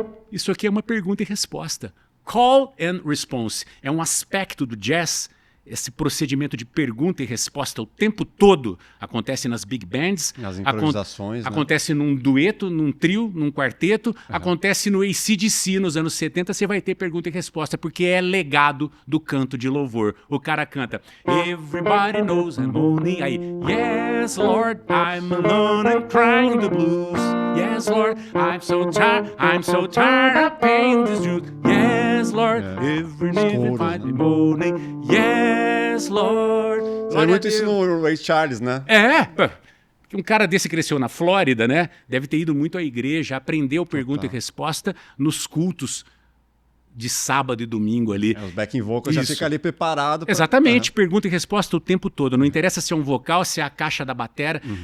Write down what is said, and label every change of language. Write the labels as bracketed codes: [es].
[pt] Isso aqui é uma pergunta e resposta. Call and response é um aspecto do jazz. Esse procedimento de pergunta e resposta o tempo todo acontece nas big bands, nas improvisações, acontece num dueto, num trio, num quarteto, acontece no AC/DC nos anos 70, você vai ter pergunta e resposta, porque é legado do canto de louvor. O cara canta, [en] Everybody knows I'm moaning, aí, Yes, Lord, I'm alone and crying the blues. Yes, Lord, I'm so tired of paying this dues. Yes, Lord, every need find me moaning. Yes, Lord. [pt] É muito isso no Ray Charles, né? Um cara desse cresceu na Flórida, né? Deve ter ido muito à igreja, aprendeu pergunta e resposta nos cultos de sábado e domingo ali. Os backing vocals já fica ali preparado. Exatamente, pergunta e resposta o tempo todo. Não interessa se é um vocal, se é a caixa da batera.